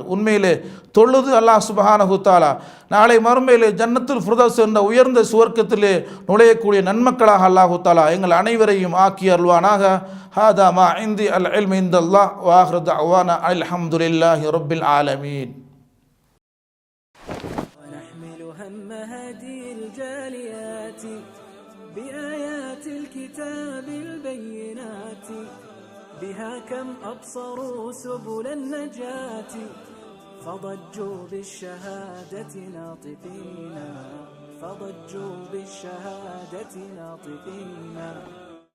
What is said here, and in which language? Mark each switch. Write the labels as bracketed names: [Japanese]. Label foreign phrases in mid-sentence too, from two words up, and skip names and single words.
[Tamil] உண்மையிலே தொழுது [Arabic] الله سبحانه تعالى [Tamil] நாளை மறுமையிலே [Arabic] جنة الفردوس [Tamil] என்ற உயர்ந்த சுவர்க்கத்திலே நுழையக்கூடிய நன்மக்களாக [Arabic] الله تعالى [Tamil] எங்கள் அனைவரையும் ஆக்கி அருள்வானாக. [Arabic] هذا ما عندي العلم عند الله و آخر دعوانا الحمد لله رب العالمين. ونحمل هم هدي الجاليات بآيات الكتاب البينات بها كم أبصروا سبل النجاة فضجوا بالشهادة ناطقين